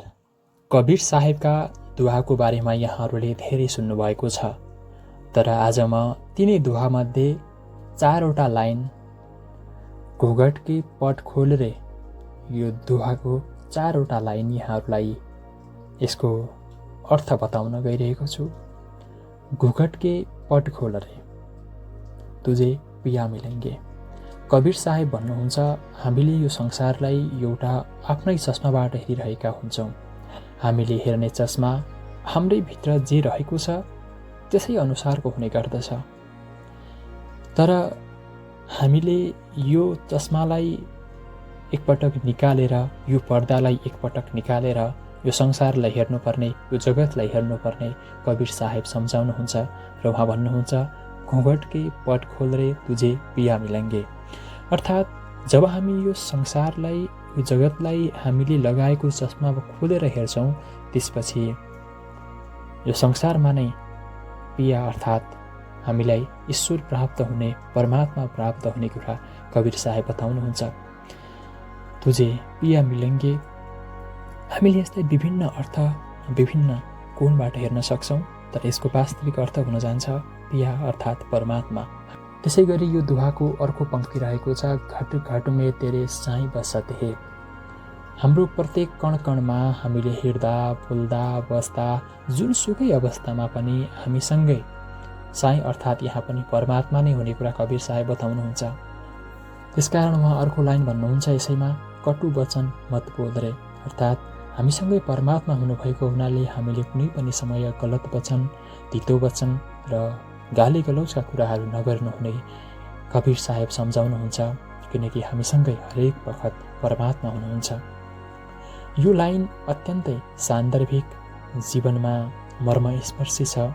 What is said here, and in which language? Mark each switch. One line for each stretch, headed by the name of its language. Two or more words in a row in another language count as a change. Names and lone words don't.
Nepali: कबीर साहेबका दुहाको बारेमा यहाँहरूले धेरै सुन्नुभएको छ, तर आज म तिनै दुहामध्ये 4वटा लाइन
Hindi: घुघटकी पट
Nepali: खोलेर यो दुहाको 4वटा लाइन यहाँहरूलाई यसको अर्थ बताउन गइरहेको छु।
Hindi: घुघट के पट खोल रे तुझे पिया मिलेंगे।
Nepali: कबीर साहेब भन्नुहुन्छ, हामीले यो संसारलाई एउटा आफ्नै चस्माबाट हेरिरहेका हुन्छौँ। हामीले हेर्ने चस्मा हाम्रै भित्र जे रहेको छ त्यसै अनुसारको हुने गर्दछ। तर हामीले यो चस्मालाई एकपटक निकालेर, यो पर्दालाई एकपटक निकालेर यो संसारलाई हेर्नुपर्ने, यो जगतलाई हेर्नुपर्ने कबीर साहेब सम्झाउनुहुन्छ र उहाँ भन्नुहुन्छ,
Hindi: घुघट के पट खोल रे तुझे पिया मिलेंगे।
Nepali: अर्थात् जब हामी यो संसारलाई, यो जगतलाई हामीले लगाएको चस्मा खोलेर हेर्छौँ, त्यसपछि यो संसारमा नै पिया अर्थात् हामीलाई ईश्वर प्राप्त हुने, परमात्मा प्राप्त हुने कुरा कबीर साहेब बताउनुहुन्छ।
Hindi: तुझे पिया मिलेंगे।
Nepali: हामीले यसलाई विभिन्न अर्थ, विभिन्न कोणबाट हेर्न सक्छौँ, तर यसको वास्तविक अर्थ हुन जान्छ पिया अर्थात् परमात्मा। त्यसै गरी यो दुहाको अर्को पङ्क्ति रहेको छ,
Hindi: घट घट में तेरे साई बसत हे।
Nepali: हाम्रो प्रत्येक कण कणमा हामीले हिँड्दा, बोल्दा, बस्दा, जुनसुकै अवस्थामा पनि हामीसँगै साई अर्थात् यहाँ पनि परमात्मा नै हुने कुरा कबीर साहेब बताउनुहुन्छ। त्यसकारण उहाँ अर्को लाइन भन्नुहुन्छ यसैमा,
Hindi: कटु वचन मत बोल रे।
Nepali: अर्थात् हामीसँगै परमात्मा हुनुभएको हुनाले हामीले कुनै पनि समय गलत वचन, तितो वचन र गाली गलौजका कुराहरू नगर्नुहुने कबीर साहेब सम्झाउनुहुन्छ, किनकि हामीसँगै हरेक बखत परमात्मा हुनुहुन्छ। यो लाइन अत्यन्तै सान्दर्भिक, जीवनमा मर्मस्पर्शी छ।